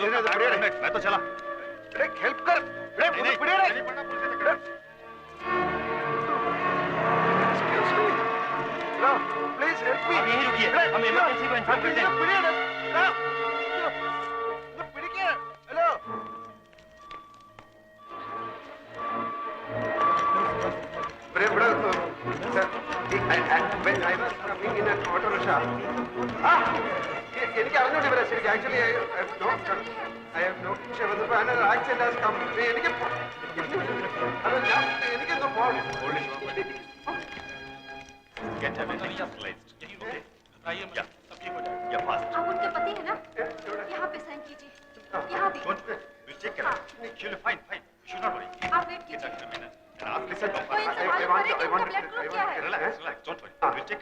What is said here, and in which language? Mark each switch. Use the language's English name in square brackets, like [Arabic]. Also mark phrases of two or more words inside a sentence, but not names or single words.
[Hindi] मैं तो चला हेल्प कर [English] please help me [Hindi] यहीं रुकिए हम इमरजेंसी को इन्फॉर्म करते हैं [Malayalam] हेलो എനിക്ക് അറിഞ്ഞൂടെ ഇവരെ ശരിക്കും [English] actually accident [Malayalam] എനിക്ക് എനിക്കെന്തോ പോകണം [Hindi] आप उनके पति है ना? यहाँ पे साइन कीजिए। यहाँ भी। आप वेट कीजिए। कोई इनसे मालूम करे कि उनका ब्लड ग्रुप क्या है?